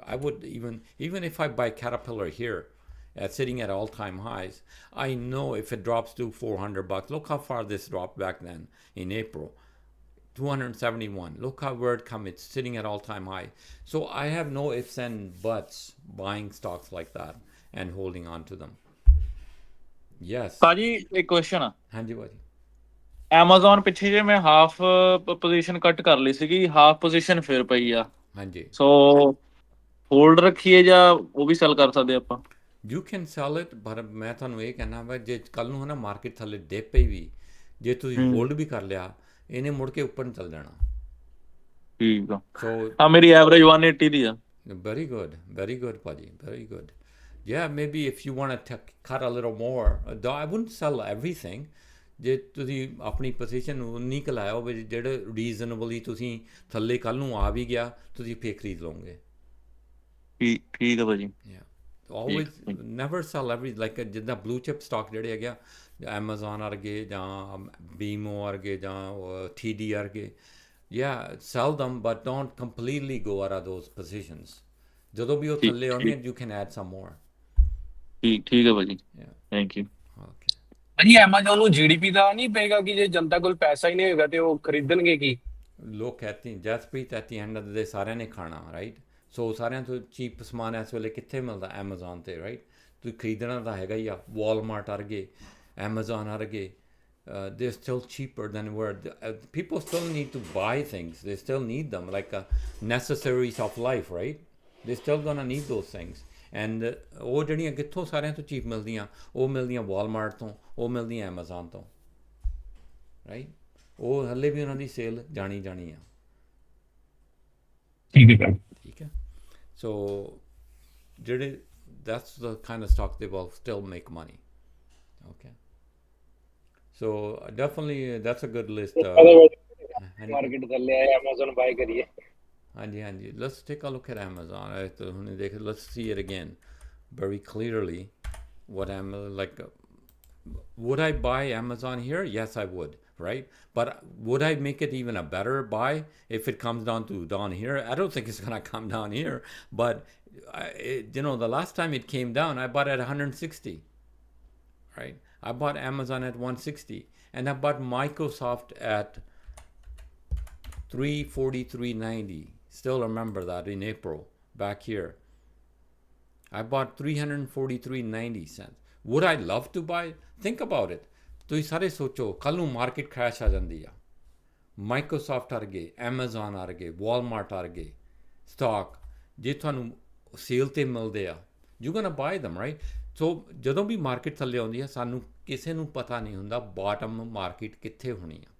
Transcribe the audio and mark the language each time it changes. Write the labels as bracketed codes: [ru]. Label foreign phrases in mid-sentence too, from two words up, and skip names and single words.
[en] I would even if I buy Caterpillar here, sitting at all-time highs, I know if it drops to $400, look how far this dropped back then in April, 271. Look where it come. It's sitting at all-time high. So I have no ifs and buts buying stocks like that and holding on to them. Yes. Kaji, a question. [pa] Hanji Wadi. ਐਮਾਜ਼ੋਨ ਪਿੱਛੇ ਜੇ ਮੈਂ [en] half position cut [pa] ਕਰ ਲਈ ਸੀਗੀ, [en] half position [pa] ਫਿਰ ਪਈ ਆ। ਹਾਂਜੀ। ਸੋ ਹੋਲਡ ਰੱਖੀਏ ਜਾਂ ਉਹ ਵੀ ਸੈਲ ਕਰ ਸਕਦੇ ਆਪਾਂ? [en] you can sell it, [pa] ਪਰ ਮੈਂ ਤੁਹਾਨੂੰ ਇਹ ਕਹਿਣਾ ਵਾ ਜੇ ਕੱਲ ਨੂੰ ਹੈ ਨਾ ਮਾਰਕੀਟ ਥੱਲੇ ਡਿਪ ਪਈ ਵੀ, ਜੇ ਤੁਸੀਂ ਹੂੰ, ਹੋਲਡ ਵੀ ਕਰ ਲਿਆ, ਇਹਨੇ ਮੁੜ ਕੇ ਉੱਪਰ ਨੂੰ ਚੱਲ ਜਾਣਾ। ਠੀਕ ਆ। ਸੋ ਹਾਂ, ਮੇਰੀ ਐਵਰੇਜ 180 ਦੀ ਆ। [en] very good, Paji, very good. Yeah, maybe if you want to cut a little more, though I wouldn't sell everything. [pa] ਜੇ ਤੁਸੀਂ ਆਪਣੀ ਪੋਜੀਸ਼ਨ ਨੂੰ ਉਨੀ ਕੁ ਲਾਇਆ ਹੋਵੇ ਜਿਹੜੇ ਰੀਜ਼ਨੇਬਲੀ ਤੁਸੀਂ ਥੱਲੇ ਕੱਲ ਨੂੰ ਆ ਵੀ ਗਿਆ ਤੁਸੀਂ ਫੇਰ ਖਰੀਦ ਲਓਗੇ। ਠੀਕ ਠੀਕ ਆ ਭਾਜੀ। [en] Yeah, [pa] ਠੀਕ [en] always never sell every, like [pa] ਜਿੱਦਾਂ [en] blue chip stock [pa] ਜਿਹੜੇ ਹੈਗੇ ਆ, Amazon ਵਰਗੇ ਜਾਂ BMO ਵਰਗੇ ਜਾਂ TD ਵਰਗੇ, [en] yeah, sell them but don't completely go out of those positions. [pa] ਜਦੋਂ ਵੀ ਉਹ ਠੀਕ ਥੱਲੇ ਆਉਣਗੇ ਠੀਕ [en] you can add some more. [pa] ਠੀਕ ਠੀਕ ਆ ਭਾਜੀ। [en] Yeah, thank you. okay. [pa] ਭਾਜੀ ਐਮਾਜ਼ੋਨ ਨੂੰ ਜੀਡੀਪੀ ਦਾ ਨਹੀਂ ਪਏਗਾ ਕਿ ਜੇ ਜਨਤਾ ਕੋਲ ਪੈਸਾ ਹੀ ਨਹੀਂ ਹੋਏਗਾ ਤੇ ਉਹ ਖਰੀਦਣਗੇ ਕੀ? ਲੋਕ ਕਹਿੰਦੇ ਜਸਪ੍ਰੀਤ [en] at the end of the day [pa] ਸਾਰਿਆਂ ਨੇ ਖਾਣਾ, ਰਾਈਟ? ਸੋ ਸਾਰਿਆਂ ਤੋਂ ਚੀਪ ਸਮਾਨ ਇਸ ਵੇਲੇ ਕਿੱਥੇ ਮਿਲਦਾ? Amazon ਤੇ, ਰਾਈਟ? ਤੁਸੀਂ ਖਰੀਦਣਾ ਤਾਂ ਹੈਗਾ ਹੀ ਆ। Walmart ਵਰਗੇ, Amazon ਵਰਗੇ, [en] they're still cheaper than where people still need to buy things. They still need them like necessaries of life, right? They're still gonna need those things. [pa] And ਉਹ ਜਿਹੜੀਆਂ ਕਿੱਥੋਂ ਸਾਰਿਆਂ ਤੋਂ ਚੀਪ ਮਿਲਦੀਆਂ, ਉਹ ਮਿਲਦੀਆਂ Walmart ਤੋਂ, ਉਹ ਮਿਲਦੀਆਂ Amazon ਤੋਂ, ਰਾਈਟ? ਉਹ ਹੱਲੇ ਵੀ ਉਹਨਾਂ ਦੀ ਸੇਲ ਜਾਣੀ ਜਾਣੀ ਆ। ਠੀਕ ਹੈ ਠੀਕ ਹੈ। ਸੋ ਜਿਹੜੇ [en] that's the kind of stock they will still make money. Okay. So definitely that's a good list. [pa] ਹਾਂਜੀ ਮਾਰਕੀਟ ਥੱਲੇ ਆਏ ਐਮਾਜ਼ੋਨ ਬਾਈ ਕਰੀਏ। ਹਾਂਜੀ ਹਾਂਜੀ, [en] let's take a look at Amazon. [pa] ਹੁਣ ਦੇਖ, [en] let's see it again very clearly. What am like would I buy Amazon here? Yes, I would, right? But would I make it even a better buy if it comes down here? I don't think it's gonna come down here, but the last time it came down, I bought at 160, right? I bought Amazon at 160, and I bought Microsoft at 343.90. Still remember that in April back here. I bought 343.90 cents. Would I love to buy? Think about it. [pa] ਤੁਸੀਂ ਸਾਰੇ ਸੋਚੋ, ਕੱਲ ਨੂੰ ਮਾਰਕੀਟ ਕ੍ਰੈਸ਼ ਆ ਜਾਂਦੀ ਆ, ਮਾਈਕਰੋਸਾਫਟ ਵਰਗੇ, Amazon ਵਰਗੇ, Walmart ਵਰਗੇ ਸਟਾਕ ਜੇ ਤੁਹਾਨੂੰ ਸੇਲ 'ਤੇ ਮਿਲਦੇ ਆ, [en] you gonna buy them, [pa] ਰਾਈਟ? ਸੋ ਜਦੋਂ ਵੀ ਮਾਰਕੀਟ ਥੱਲੇ ਆਉਂਦੀ ਆ, ਸਾਨੂੰ ਕਿਸੇ ਨੂੰ ਪਤਾ ਨਹੀਂ ਹੁੰਦਾ [en] bottom market [pa] ਕਿੱਥੇ ਹੋਣੀ ਆ।